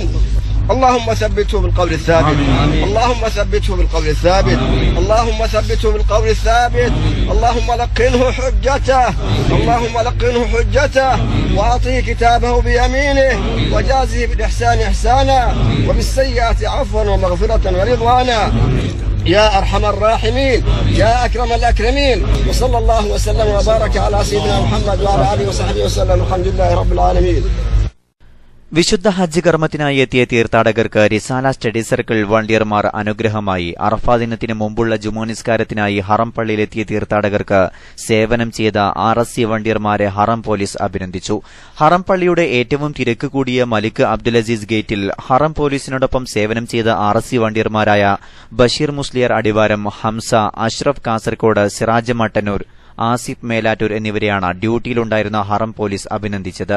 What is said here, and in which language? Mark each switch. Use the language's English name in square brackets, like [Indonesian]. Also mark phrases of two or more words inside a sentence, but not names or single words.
[Arabic] اللهم ثبته بالقول الثابت، اللهم ثبته بالقول الثابت، اللهم ثبته بالقول الثابت، اللهم لقنه حجته، اللهم لقنه حجته وأعطه كتابه بيمينه وجازه بالإحسان إحسانا وبالسيئات عفوا ومغفرة ورضوانا يا أرحم الراحمين يا أكرم الأكرمين. وصلى الله وسلم وبارك على سيدنا محمد وعلى آله وصحبه وسلم. الحمد لله رب العالمين. [Malayalam] വിശുദ്ധ ഹജ്ജ് കർമ്മത്തിനായി എത്തിയ തീർത്ഥാടകർക്ക് റിസാല സ്റ്റഡി സർക്കിൾ വളണ്ടിയർമാർ അനുഗ്രഹമായി. അറഫാ ദിനത്തിന് മുമ്പുള്ള ജുമുഅ നിസ്കാരത്തിനായി ഹറം പള്ളിയിലെത്തിയ തീർത്ഥാടകർക്ക് സേവനം ചെയ്ത RSC വളണ്ടിയർമാരെ ഹറം പോലീസ് അഭിനന്ദിച്ചു. ഹറം പള്ളിയുടെ ഏറ്റവും തിരക്ക് കൂടിയ മലിക് അബ്ദുൽ അസീസ് ഗേറ്റിൽ ഹറം പോലീസിനോടൊപ്പം സേവനം ചെയ്ത RSC വളണ്ടിയർമാരായ ബഷീർ മുസ്ലിയാർ അടിവാരം, ഹംസ, അഷ്റഫ് കാസർകോട്, സിറാജ് മട്ടന്നൂർ, ആസിഫ് മേലാറ്റൂർ എന്നിവരെയാണ് ഡ്യൂട്ടിയിലുണ്ടായിരുന്ന ഹറം പോലീസ് അഭിനന്ദിച്ചത്.